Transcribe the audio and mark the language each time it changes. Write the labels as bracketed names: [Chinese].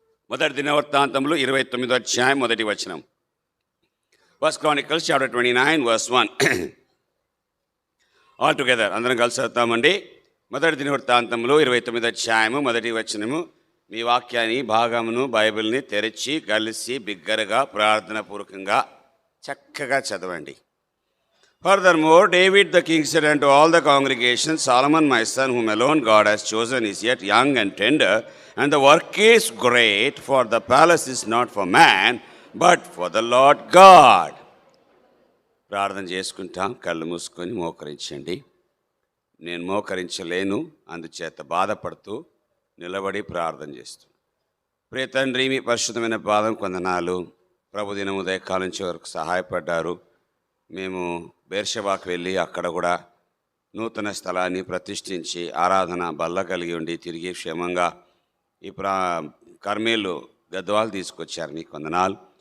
[Telugu] మొదటి దినవృత్తాంతములు 29వ అధ్యాయం మొదటి వచనం. [English] First Chronicles chapter 29 verse 1. All together [Telugu] అందరం కలిసి చదువుతామండి. మొదటి దినవృత్తాంతములు 29వ అధ్యాయము మొదటి వచనము. మీ వాక్యాన్ని భాగమును బైబిల్ని తెరిచి కలిసి బిగ్గరగా ప్రార్థన పూర్వకంగా చక్కగా చదవండి. [English] Furthermore, David the king said unto all the congregation, Solomon my son, whom alone God has chosen, is yet young and tender, and the work is great, for the palace is not for man, but for the Lord God. [Telugu] ప్రార్థన చేసుకుంటాం. కళ్ళు మూసుకొని మోకరించండి. నేను మోకరించలేను, అందుచేత బాధపడుతూ నిలబడి ప్రార్థన చేస్తాను. ప్రియ తండ్రి, మీ పరిశుద్ధమైన పాదం కొందనాలు. ప్రభు దినం ఉదయకాలం నుంచి వరకు సహాయపడ్డారు. మేము బేర్షెబాకు వెళ్ళి అక్కడ కూడా నూతన స్థలాన్ని ప్రతిష్ఠించి ఆరాధన బల్ల కలిగి ఉండి తిరిగి క్షేమంగా ఈ కర్మేలు గద్వాలు తీసుకొచ్చారు. మీకు వందనాలు.